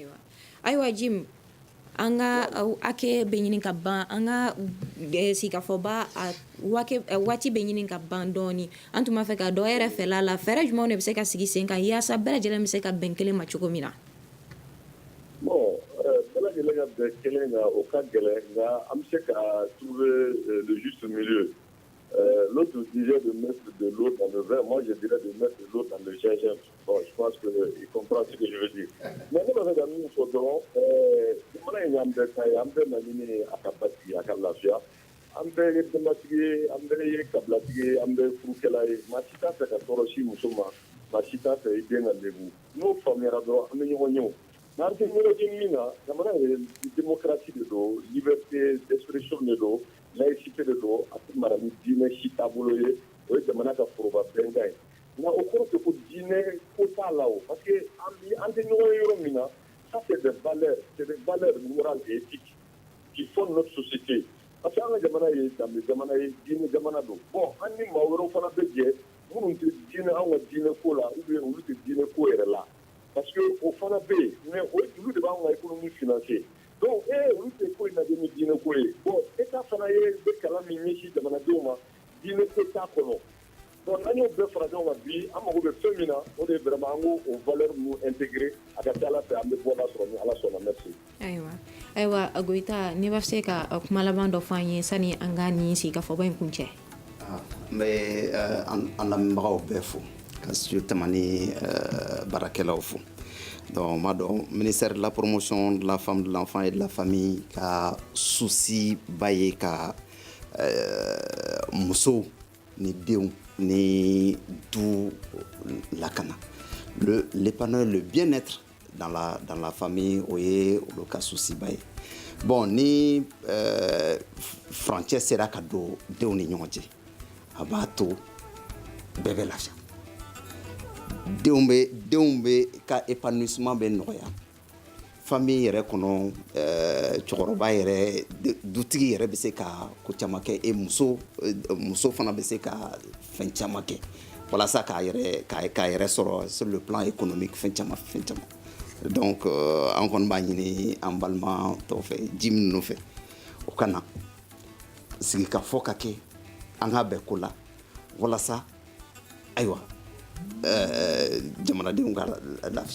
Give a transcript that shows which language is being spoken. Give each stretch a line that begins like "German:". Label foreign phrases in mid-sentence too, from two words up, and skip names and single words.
Bambara: ayiwa jim an ka hakɛ bɛ ɲini ka ban an ka sigikafɔba waati bɛ ɲini ka ban dɔɔni an tun b'a fɛ ka dɔ yɛrɛ fɛla la fɛɛrɛ jumɛnw de bɛ se ka sigi sen kan yaasa bɛɛ lajɛlen bɛ se ka bɛn kelen ma cogo min na bon bɛɛ lajɛlen ka bɛn kelen kan o ka gɛlɛn nka an bɛ se ka
French: trouver le juste milieu l'autre disait de mettre de l'eau dans le vin moi je dirais de mettre de l'eau dans le gingembre bon je pense qu'il comprend ce que je veux dire mais
Bambara: ne bɛ fɛ ka min fɔ dɔrɔn jamana in y'an bɛɛ ta ye an bɛɛ na ɲini a ka basigi a ka lafiya an bɛɛ ye denbatigi ye an bɛɛ ye kabilatigi ye an bɛɛ furukɛla ye maa si t'a fɛ ka tɔɔrɔ si muso ma maa si t'a fɛ i den ka lebu n'o faamuyara dɔrɔn an bɛ ɲɔgɔn ye o n'an tɛ ɲɔgɔn ye min na jamana ye démocratie de don liberté d'expression de don laïcité de don a tɛ mara ni diinɛ si taabolo ye o ye jamana ka foroba bɛnkan ye nka o kɔrɔ tɛ ko diinɛ ko t'a la o parce que an tɛ ɲɔgɔn ye yɔrɔ min na
French: ça c'est des valeurs morales et éthiques qui font notre société parce que
Bambara: an ka jamana ye danbe jamana ye diinɛ jamana don bon an ni maa wɛrɛw fana bɛ jɛ minnu tɛ diinɛ anw ka diinɛ ko la
French: ou bien
Bambara: olu tɛ diinɛ ko yɛrɛ la
French: parce que
Bambara: o fana bɛ yen mais olu de b'anw ka
French: économie financer
Bambara: donc olu tɛ ko in lajɛ ni diinɛ ko ye bon état fana ye bɛ kalan min ɲɛsin jamanadenw ma diinɛ ko t'a kɔnɔ donc an y'o bɛɛ fara ɲɔgɔn kan bi an mago bɛ fɛn min na o de ye vraiment an k'o valeur ninnu intégrer a ka ca Ala fɛ an bɛ bɔda sɔrɔ ni Ala sɔnna merci. ayiwa Goyita ne b'a se ka kuma laban dɔ fɔ an ye sani an ka nin sigikafɔba in kun cɛ. n bɛ an lamɛnbagaw bɛɛ fo ka studio tamani baarakɛlaw fo donc m'a dɔn
French: ministère de la promotion de la femme de l'enfant et de la famille
Bambara: ka souci ba ye ka musow ni denw ni du lakana
French: l'épanouir le bien-être dans la famille
Bambara: o ye olu ka souci ba ye bon ni frontière sera ka don denw ni ɲɔgɔn cɛ a b'a to bɛɛ bɛ lafiya denw bɛ ka épanouissement bɛ nɔgɔya famille yɛrɛ kɔnɔ cɛkɔrɔba yɛrɛ dutigi yɛrɛ bɛ se ka ko caman kɛ et muso fana bɛ se ka fɛn caman kɛ walasa k'a yɛrɛ sɔrɔ
French: sur le plan économique
Bambara: fɛn caman donc an kɔni b'a ɲini an balima tɔw fɛ jim ninnu fɛ o ka na sigikafɔ ka kɛ an ka bɛn ko la walasa ayiwa jamanadenw ka lafiya.